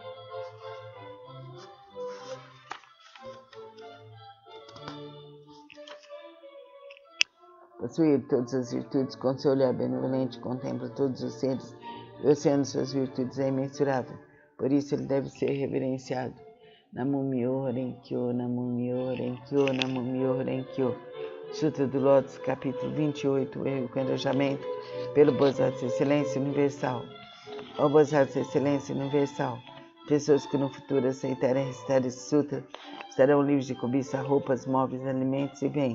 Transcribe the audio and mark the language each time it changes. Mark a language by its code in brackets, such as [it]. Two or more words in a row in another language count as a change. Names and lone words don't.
[pt] Possui todas as virtudes, com seu olhar benevolente contempla todos os seres, e o oceano de suas virtudes é imensurável. Por isso ele deve ser reverenciado. [ja] 南無妙法蓮華経、南無妙法蓮華経、南無妙法蓮華経. [pt] Sutra do Lótus, capítulo 28, o encorajamento pelo Bosat Excelência Universal. Ó Bosat Excelência Universal, pessoas que no futuro aceitarem recitar esse sutra estarão livres de cobiça, roupas, móveis, alimentos e bens.